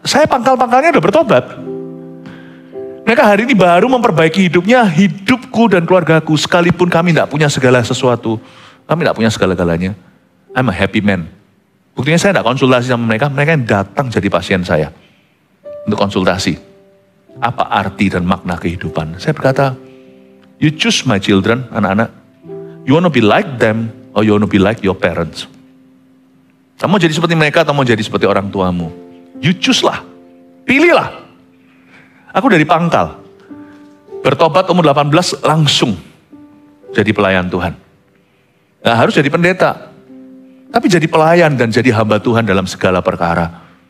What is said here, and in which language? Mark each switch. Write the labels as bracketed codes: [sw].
[id] Saya pangkal-pangkalnya udah bertobat. Mereka hari ini baru memperbaiki hidupnya, hidupku dan keluargaku, sekalipun kami tidak punya segala sesuatu. Kami tidak punya segala-galanya. [en] I'm a happy man. [id] Buktinya saya tidak konsultasi sama mereka yang datang jadi pasien saya. Untuk konsultasi. Apa arti dan makna kehidupan. Saya berkata, [en] you choose my children, anak-anak. You want to be like them, or you want to be like your parents. [id] Kamu mau jadi seperti mereka, atau mau jadi seperti orang tuamu. [en] You choose [id] lah. Pilihlah. Aku dari pangkal. Bertobat umur 18 langsung jadi pelayan Tuhan. Nah, harus jadi pendeta. Tapi jadi pelayan dan jadi hamba Tuhan dalam segala perkara.